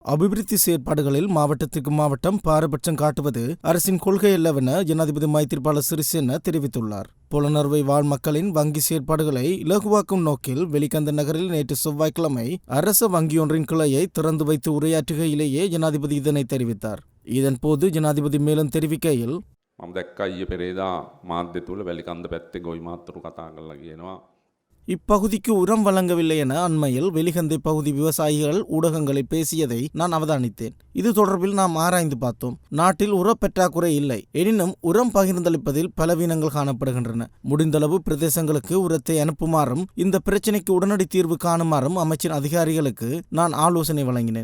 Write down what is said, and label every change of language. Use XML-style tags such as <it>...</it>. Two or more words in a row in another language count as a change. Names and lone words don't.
<ta>அபிவிருத்தி செயற்பாடுகளில் மாவட்டத்திற்கு மாவட்டம் பாரபட்சம் காட்டுவது அரசின் கொள்கை அல்லவென ஜனாதிபதி மைத்திரிபால சிறிசேன தெரிவித்துள்ளார். புலனறுவை வாழ் மக்களின் வங்கி செயற்பாடுகளை இலகுவாக்கும் நோக்கில் வெலிகந்த நகரில் நேற்று செவ்வாய்க்கிழமை அரச வங்கியொன்றின் கிளையை திறந்து வைத்து உரையாற்றுகையிலேயே ஜனாதிபதி இதனை தெரிவித்தார். இதன்போது ஜனாதிபதி மேலும் தெரிவிக்கையில்,</ta> <si>මම දැක්කා ඊයේ පෙරේදා මාධ්‍ය තුල වැලිකන්ද පැත්තේ ගොවි මාත්තුරු කතා කරලා කියනවා</si> <ta>இப்பகுதிக்கு உரம் வழங்கவில்லை என அண்மையில் வெலிகந்தை பகுதி விவசாயிகள் ஊடகங்களில் பேசியதை நான் அவதானித்தேன். இது தொடர்பில் நாம் ஆராய்ந்து பார்த்தோம். நாட்டில் உரப்பற்றாக்குறை இல்லை. எனினும் உரம் பகிர்ந்தளிப்பதில் பலவீனங்கள் காணப்படுகின்றன. முடிந்தளவு பிரதேசங்களுக்கு உரத்தை அனுப்புமாறும் இந்த பிரச்சினைக்கு உடனடி தீர்வு காணுமாறும் அமைச்சின் அதிகாரிகளுக்கு நான் ஆலோசனை வழங்கினேன்.</ta>